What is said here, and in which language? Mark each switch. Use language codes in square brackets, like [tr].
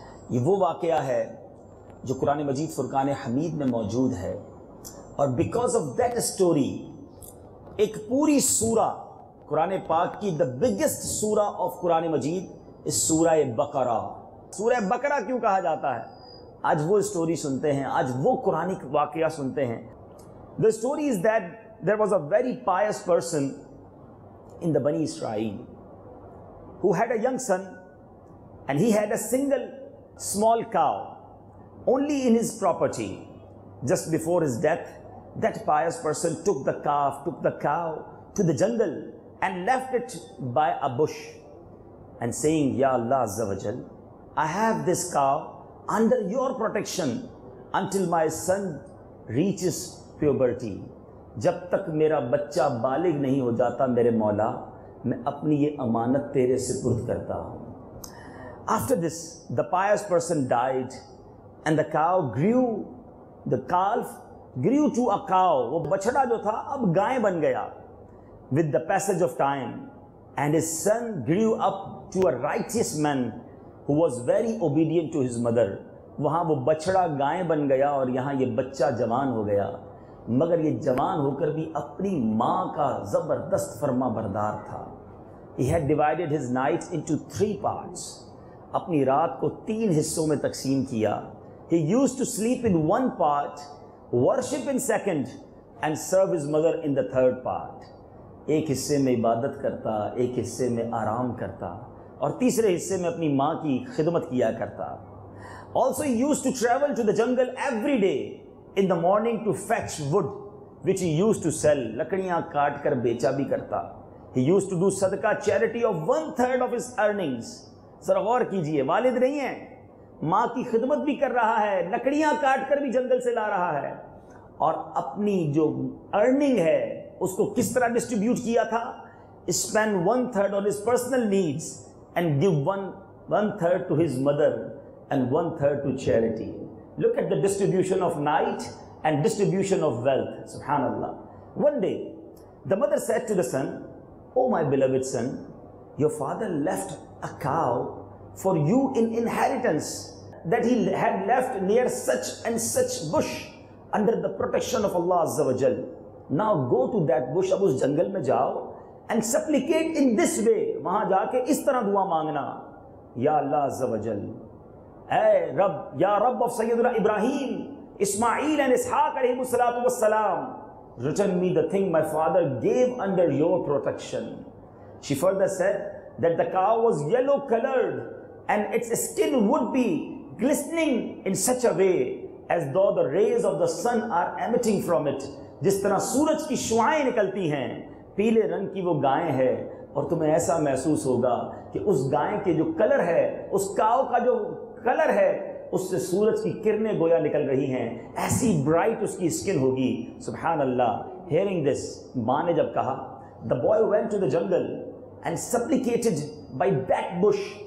[ur] یہ وہ واقعہ ہے جو قرآن مجید فرقان حمید میں موجود ہے، اور [en] because of that story [ur] ایک پوری سورہ قرآن پاک کی [en] the biggest [ur] سورہ of قرآن مجید اس سورہ بقرہ۔ سورہ بقرہ کیوں کہا جاتا ہے؟ آج وہ سٹوری سنتے ہیں، آج وہ قرآنی واقعہ سنتے ہیں۔ [en] The story is that there was a very pious person in the Bani Israel who had a young son, and he had a single small cow only in his property. Just before his death, that pious person took the cow to the jungle and left it by a bush and saying, Ya Allah Azza wa Jal, I have this cow under your protection until my son reaches puberty, [ur] جب تک میرا بچہ بالغ نہیں ہو جاتا میرے مولا میں اپنی یہ امانت تیرے سپرد کرتا ہوں۔ [en] After this, the pious person died and the cow grew, the calf grew to a cow. [ur] وہ بچڑا جو تھا اب گائے بن گیا [en] with the passage of time, and his son grew up to a righteous man who was very obedient to his mother. [ur] وہاں وہ بچڑا گائے بن گیا اور یہاں یہ بچہ جوان ہو گیا، مگر یہ جوان ہو کر بھی اپنی ماں کا زبردست فرما بردار تھا۔ [en] He had divided his night into 3 parts. [ur] اپنی رات کو 3 حصوں میں تقسیم کیا۔ [en] He used to sleep in 1 part, worship in 2nd, and serve his mother in the 3rd part. [ur] ایک حصے میں عبادت کرتا، ایک حصے میں آرام کرتا، اور تیسرے حصے میں اپنی ماں کی خدمت کیا کرتا۔ [en] Also he used to travel to the jungle every day in the morning to fetch wood which he used to sell. [ur] لکڑیاں کاٹ کر بیچا بھی کرتا۔ [en] He used to do صدقہ charity of 1/3 of his earnings. [ur] ذرا غور کیجئے، والد نہیں ہے، ماں کی خدمت بھی کر رہا ہے، لکڑیاں کاٹ کر بھی جنگل سے لا رہا ہے، اور اپنی جو ارننگ ہے اس کو کس طرح ڈسٹریبیوٹ کیا تھا؟ [en] Spend 1/3 on his personal needs and give 1/3 to his mother and 1/3 to charity. Look at the distribution of night and distribution of wealth. Subhanallah. One day, the mother said to the son, "Oh my beloved son, your father left a cow for you in inheritance that he had left near such and such bush under the protection of Allah Azza wa Jal. Now go to that bush, [ur] اب اس جنگل میں جاؤ [en] and supplicate in this way. [ur] وہاں جا کے اس طرح دعا مانگنا، یا اللہ عز و جل، اے رب، یا رب of سیدنا ابراہیم، اسماعیل and اسحاق علیہ السلام, [en] return me the thing my father gave under your protection. She further said that the cow was yellow colored and its skin would be glistening in such a way as though the rays of the sun are emitting from it. [ur] جس طرح سورج کی شعائیں نکلتی ہیں، پیلے رنگ کی وہ گائے ہے، اور تمہیں ایسا محسوس ہوگا کہ اس گائے کے جو کلر ہے، اس کاؤ کا جو کلر ہے، اس سے سورج کی کرنیں گویا نکل رہی ہیں، ایسی برائٹ اس کی اسکن ہوگی۔ سبحان اللہ۔ [en] Hearing this, [ur] ماں نے جب کہا, [en] the boy went to the jungle and supplicated by that bush.